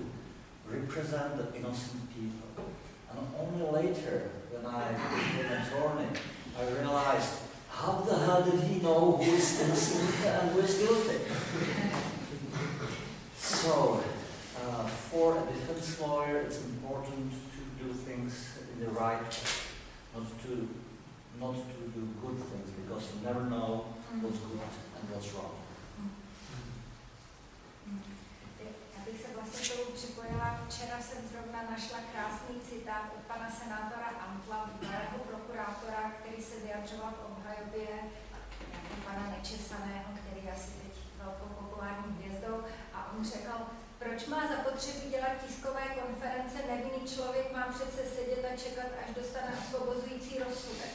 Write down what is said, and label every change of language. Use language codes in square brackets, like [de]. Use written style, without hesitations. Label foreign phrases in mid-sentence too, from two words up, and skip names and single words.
[en] Represent the innocent people. And only later, when I became an attorney, I realized, how the hell did he know who is innocent and who is guilty? So, for a defense lawyer, it's important to do things in the right way, not to do good things, because you never know what's good and what's wrong. [cs] Já bych se vlastně k tomu připojila. Včera jsem zrovna našla krásný citát od pana senátora Antla, bývalého prokurátora, který se vyjadřoval v obhajobě pana Nečesaného, který je asi teď velkou populární hvězdou, a on řekl, proč má zapotřebí dělat tiskové konference, nevinný člověk má přece sedět a čekat, až dostane osvobozující rozsudek.